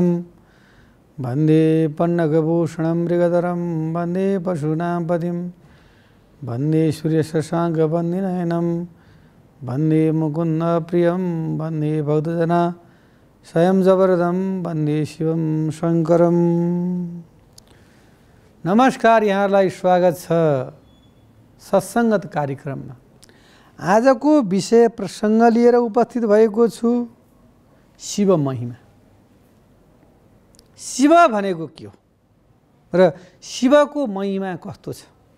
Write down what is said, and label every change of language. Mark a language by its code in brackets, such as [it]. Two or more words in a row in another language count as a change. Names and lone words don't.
[sa] वन्दे पन्नगभूषणं मृगधरं वन्दे पशूनां पतिं वन्दे सूर्यशशाङ्कवन्दिनयनं वन्दे मुकुन्दप्रियं वन्दे भक्तजना स्वयं जबरदं वन्दे शिवं शङ्करं। [ne] नमस्कार, यहाँलाई स्वागत छ सत्सङ्गत कार्यक्रममा। आजको विषय प्रसङ्ग लिएर उपस्थित भएको छु शिव महिमा। शिव भनेको के हो र शिवको महिमा कस्तो छ?